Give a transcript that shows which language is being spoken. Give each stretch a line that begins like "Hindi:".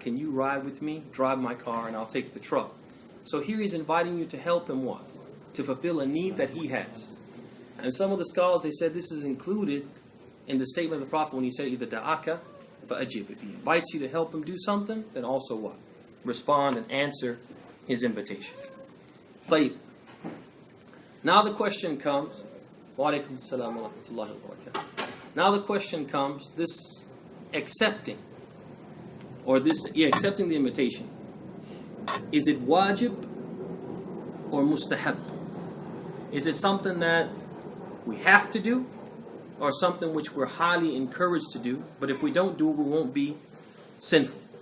English: Can you ride with me? Drive my car and I'll take the truck. So here he's inviting you to help him what? To fulfill a need that he has. And some of the scholars, they said this is included in the statement of the Prophet when he said,
Arabic: إِذَا دَعَاكَ فَأَجِبْ.
English: If he invites you to help him do something, then also what? Respond and answer his invitation.
Arabic: طيب.
English: Now the question comes,
Arabic: وَعَلَيْكُمْ السَّلَامُ وَرَحْمَةُ اللَّهِ وَبَرَكَاتُهُ.
English: Now the question comes, this accepting, or this, accepting the invitation, is it wajib or mustahab? Is it something that we have to do, or something which we're highly encouraged to do, but if we don't do it, we won't be sinful?